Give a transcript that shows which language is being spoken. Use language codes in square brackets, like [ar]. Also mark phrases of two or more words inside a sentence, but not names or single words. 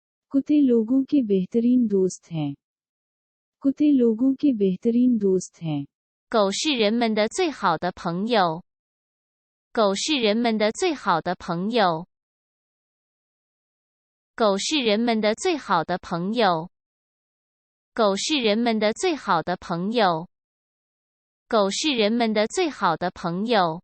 [hi] कुत्ते लोगों के बेहतरीन दोस्त हैं। कुत्ते लोगों के बेहतरीन दोस्त हैं। [zh] 狗是人们的最好的朋友。狗是人们的最好的朋友。狗是人们的最好的朋友。狗是人们的最好的朋友。狗是人们的最好的朋友。